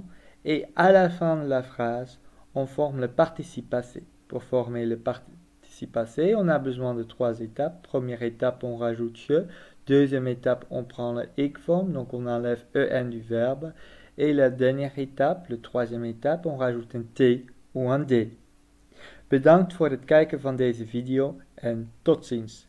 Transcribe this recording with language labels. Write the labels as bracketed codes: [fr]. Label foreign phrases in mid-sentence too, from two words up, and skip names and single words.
[fr] Et à la fin de la phrase, on forme le participe passé. Pour former le participe passé, on a besoin de trois étapes. Première étape, on rajoute je. Deuxième étape, on prend le ik-forme, donc on enlève en du verbe. Et la dernière étape, la troisième étape, on rajoute un t ou un d. [nl] Bedankt voor het kijken van deze video en tot ziens.